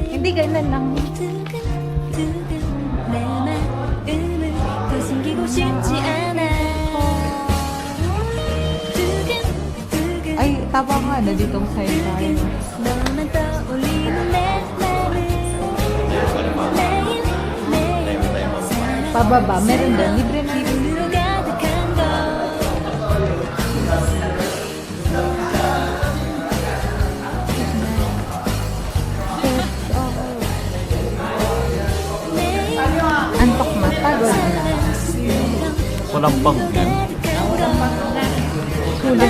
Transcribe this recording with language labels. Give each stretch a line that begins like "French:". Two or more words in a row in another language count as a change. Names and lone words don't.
Filipino: ganun lang.
Korean: 두근두근 내 마음을 더 숨기고 싶지 않아 두근두근
Filipino: Ay, tama nga na ditong side tayo.
Korean: 너만 떠올리는 내 맘을 매일매일
Filipino: Pababa, meron doon. Libre na.
Korean: 기분으로 가득한 걸
Filipino: Antok mata, gano'n na. Walang pang yan. Sulit.